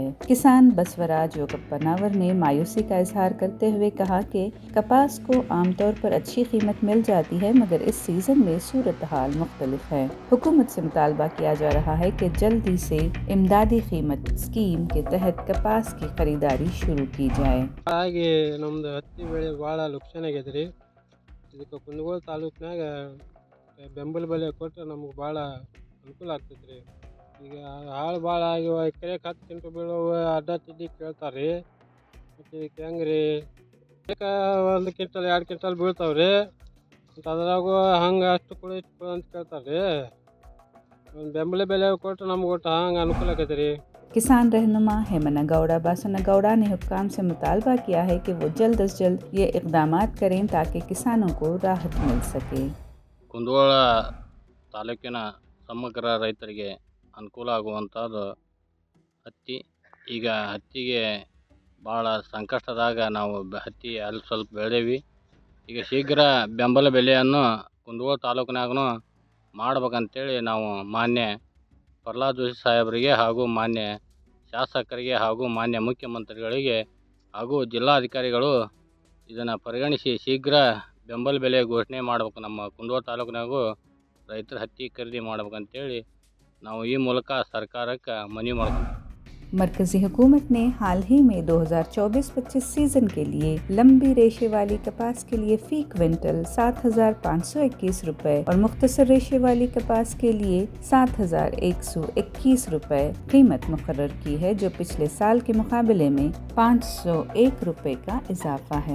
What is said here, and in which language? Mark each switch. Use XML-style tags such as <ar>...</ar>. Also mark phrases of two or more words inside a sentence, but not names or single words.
<ur>کسان بسوراج یوگپناور نے مایوسی کا اظہار کرتے ہوئے کہا کہ کپاس کو عام طور پر اچھی قیمت مل جاتی ہے، مگر اس سیزن میں صورتحال مختلف ہے۔ حکومت سے مطالبہ کیا جا رہا ہے کہ جلدی سے امدادی قیمت اسکیم کے تحت کپاس کی خریداری شروع کی جائے۔</ur> <kn>ಹಾಗೆ ನಮ್ದು ಹತ್ತಿ ಬೆಳೆ ಭಾಳ ಲುಕ್ಷಾನ್ ಆಗೈತ್ರಿ. ಇದಕ್ಕೆ ಕುಂದಗೋಳ ತಾಲೂಕಿನಾಗ ಬೆಂಬಲ ಬೆಲೆ ಕೊಟ್ಟರೆ ನಮ್ಗೆ ಭಾಳ ಅನುಕೂಲ ಆಗ್ತೈತ್ರಿ. ಈಗ ಹಾಳು ಭಾಳ ಆಗಿವ ಎಕರೆಗೆ 10 ಕ್ವಿಂಟಲ್ ಬೀಳುವ ಅಡ್ಡ ತಿಡ್ಡಿ ಕೇಳ್ತಾರೆ. ಮತ್ತು ಇದಕ್ಕೆ ಹೆಂಗೆ ರೀ, ಒಂದು ಕ್ವಿಂಟಲ್ 2 ಕ್ವಿಂಟಲ್ ಬೀಳ್ತಾವ್ರಿ. ಮತ್ತು ಅದ್ರಾಗೂ ಹಂಗೆ ಅಷ್ಟು ಕೊಡು ಇಷ್ಟು ಕೊಡು ಅಂತ ಕೇಳ್ತಾರೆ. ಒಂದು ಬೆಂಬಲ ಬೆಲೆ ಕೊಟ್ಟರೆ ನಮ್ಗೆ ಒಟ್ಟು ಹಂಗೆ ಅನುಕೂಲ ಆಗೈತೆ ರೀ।</kn> <ur>کسان رہنما ہیمنگوڑا باسنگوڑا نے حکام سے مطالبہ کیا ہے کہ وہ جلد از جلد یہ اقدامات کریں تاکہ کسانوں کو راحت مل سکے.</ur> <kn>ಕುಂದಗೋಳ ತಾಲೂಕಿನ ಸಮಗ್ರ ರೈತರಿಗೆ ಅನುಕೂಲ ಆಗುವಂಥದ್ದು ಹತ್ತಿ. ಈಗ ಹತ್ತಿಗೆ ಭಾಳ ಸಂಕಷ್ಟದಾಗ ನಾವು ಹತ್ತಿ ಅಲ್ಲಿ ಸ್ವಲ್ಪ ಬೆಳೆದೇವಿ. ಈಗ ಶೀಘ್ರ ಬೆಂಬಲ ಬೆಲೆಯನ್ನು ಕುಂದಗೋಳ ತಾಲೂಕಿನಾಗೂ ಮಾಡ್ಬೇಕಂತೇಳಿ ನಾವು ಮಾನ್ಯ ಪ್ರಹ್ಲಾದ್ ಜೋಶಿ ಸಾಹೇಬರಿಗೆ ಹಾಗೂ ಮಾನ್ಯ ಶಾಸಕರಿಗೆ ಹಾಗೂ ಮಾನ್ಯ ಮುಖ್ಯಮಂತ್ರಿಗಳಿಗೆ ಹಾಗೂ ಜಿಲ್ಲಾಧಿಕಾರಿಗಳು ಇದನ್ನು ಪರಿಗಣಿಸಿ ಶೀಘ್ರ ಬೆಂಬಲ ಬೆಲೆ ಘೋಷಣೆ ಮಾಡ್ಬೇಕು. ನಮ್ಮ ಕುಂದಗೋಳ ತಾಲೂಕಿನಾಗೂ ರೈತರ ಹತ್ತಿ ಖರೀದಿ ಮಾಡ್ಬೇಕಂತೇಳಿ ನಾವು ಈ ಮೂಲಕ ಸರ್ಕಾರಕ್ಕೆ ಮನವಿ ಮಾಡ್ತೀವಿ।</kn> <ur>مرکزی حکومت نے حال ہی میں 2024-25 سیزن کے لیے لمبی ریشے والی کپاس کے لیے فی کوئنٹل 7,521 روپے اور مختصر ریشے والی کپاس کے لیے 7,121 روپے قیمت مقرر کی ہے، جو پچھلے سال کے مقابلے میں 501 روپے کا اضافہ ہے.</ur>